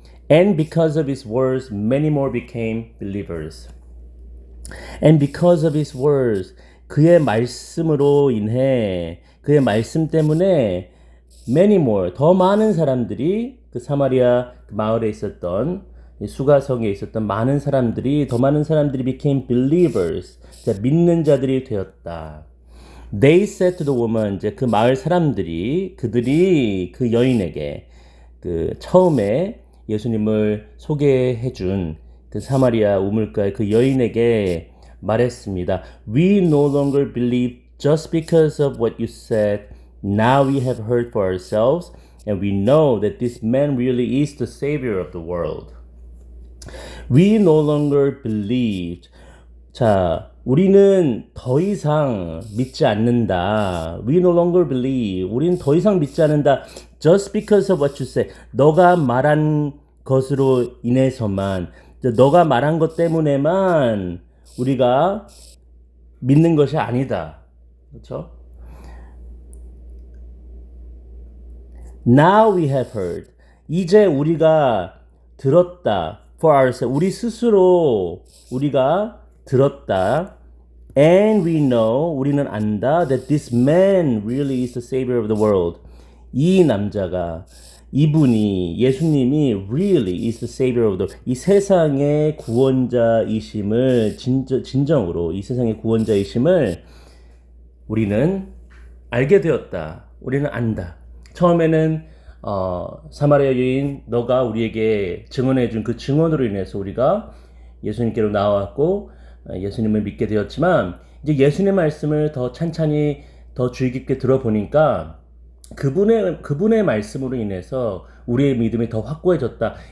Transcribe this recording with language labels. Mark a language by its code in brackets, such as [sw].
[en] And because of his words, many more became believers. And because of his words, [ko] 그의 말씀으로 인해, 그의 말씀 때문에 [en] many more, [ko] 더 많은 사람들이 그 사마리아 마을에 있었던 수가성에 있었던 많은 사람들이, 더 많은 사람들이 [en] became believers, [ko] 믿는 자들이 되었다. [en] They said to the woman, [ko] 이제 그 마을 사람들이, 그들이 그 여인에게, 그 처음에 예수님을 소개해 준 그 사마리아 우물가의 그 여인에게 말했습니다. [en] We no longer believe just because of what you said. Now we have heard for ourselves, and we know that this man really is the Savior of the world. We no longer believed. [ko] 자, 우리는 더 이상 믿지 않는다. [en] We no longer believe. [ko] 우리는 더 이상 믿지 않는다. [en] Just because of what you say. [ko] 너가 말한 것으로 인해서만, 너가 말한 것 때문에만 우리가 믿는 것이 아니다. 그렇죠? [en] Now we have heard. [ko] 이제 우리가 들었다. [en] For ourselves. [ko] 우리 스스로 우리가 들었다. [en] And we know, [ko] 우리는 안다, [en] that this man really is the savior of the world. [ko] 이 남자가, 이분이, 예수님이 [en] really is the savior of the world. [ko] 이 세상의 구원자이심을, 진정으로 이 세상의 구원자이심을 우리는 알게 되었다. 우리는 안다. 처음에는 사마리아 여인, 너가 우리에게 증언해준 그 증언으로 인해서 우리가 예수님께로 나왔고 예수님을 믿게 되었지만, 이제 예수님의 말씀을 더 찬찬히 더 주의 깊게 들어보니까 그분의 말씀으로 인해서 우리의 믿음이 더 확고해졌다.